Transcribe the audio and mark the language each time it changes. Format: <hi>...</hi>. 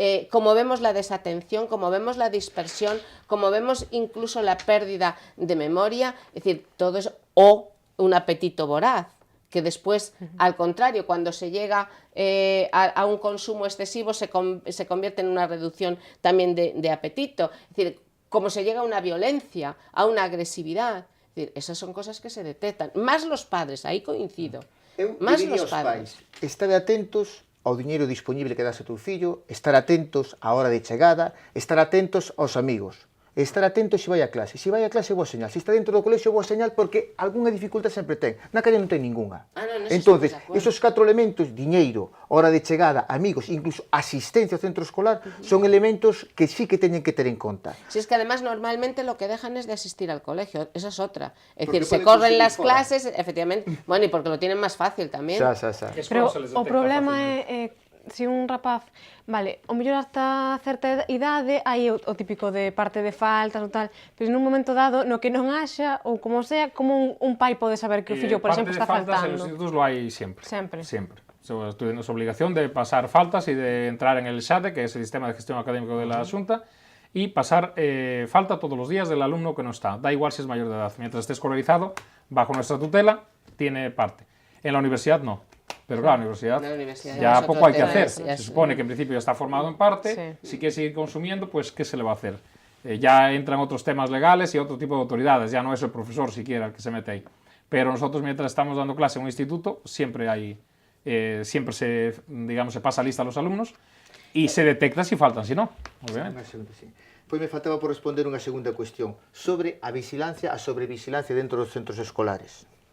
<es>Como vemos la desatención, como vemos la dispersión, como vemos incluso la pérdida de memoria, es decir, todo eso, o un apetito voraz, que después, al contrario, cuando se llega a un consumo excesivo, se convierte en una reducción también de apetito. Es decir, como se llega a una violencia, a una agresividad. Es decir, esas son cosas que se detectan. Más los padres, ahí coincido. Más los padres.</es> <gl>Estar atentos ao diñeiro disponible que das a teu fillo, estar atentos á hora de chegada, estar atentos aos amigos. Estar atento se vai a clase. Se vai a clase, boa señal. Se está dentro do colexio, boa señal, porque algunha dificultade sempre ten. Na calle non ten ninguna.</gl> <es>Entonces, esos 4 elementos,</es> <gl>diñeiro, hora de chegada, amigos, incluso asistencia ao centro escolar, son elementos que sí que teñen que ter en conta.</gl> <es>Si es que además normalmente lo que dejan es de asistir al colegio, esa es otra. Es decir, se corren las clases, efectivamente, bueno, y porque lo tienen más fácil tamén.</es> <gl>Pero o problema é se un rapaz, vale, o mellor hasta certa idade hai o típico de parte de faltas ou tal, pero nun momento dado no que non haxa ou como sea, como un pai pode saber que o fillo, por exemplo, está faltando.</gl> <es>Parte de faltas en los institutos lo hay siempre. Siempre. Tienes obligación de pasar faltas y de entrar en el SADE, que es el Sistema de Gestión Académico de la Xunta, y pasar falta todos los días del alumno que no está. Da igual si es mayor de edad. Mientras esté escolarizado, bajo nuestra tutela, tiene parte. En la universidad no. Pero claro, la universidad ya poco hay que hacer. Se supone que en principio ya está formado en parte, si quiere seguir consumiendo, pues ¿qué se le va a hacer? Ya entran otros temas legales y otro tipo de autoridades, ya no es el profesor siquiera el que se mete ahí. Pero nosotros mientras estamos dando clase en un instituto, siempre se pasa lista a los alumnos y se detecta si faltan, si no, obviamente.</es> <gl>Pois me faltaba por responder unha segunda cuestión sobre a sobrevigilancia dentro dos centros escolares.</gl>